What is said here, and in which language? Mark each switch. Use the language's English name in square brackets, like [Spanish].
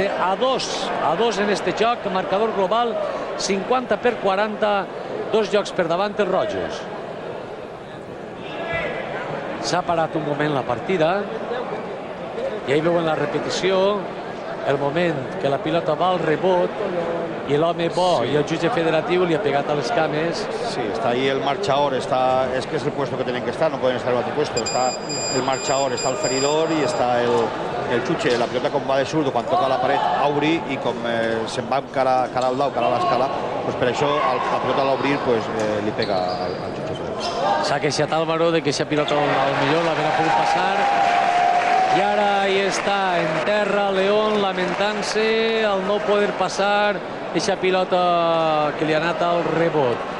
[Catalan] A 2 en este joc, marcador global 50 per 40, 2 jocs per davant els rojos. S'ha parat un moment la partida i ahí veuen la repetició, el moment que la pilota va al rebot i l'home bo i el jutge federatiu li ha pegat a les cames. [Spanish] Sí, está ahí el marchador, es que es el puesto que tienen que estar, no pueden estar en otro puesto. Está el marchador, está el feridor y está el xuche. [Catalan] La pilota com va de surdo, quan toca la paret, a obrir, i com se'n va cara al dau, cara a l'escala, pues per això la pilota a l'obrir li pega al xuche federatiu. S'ha queixat Álvaro de que aquesta pilota al millor l'havia pogut passar. I ara ahí està, en terra, León lamentant-se al no poder passar aquesta pilota que li ha anat al rebot.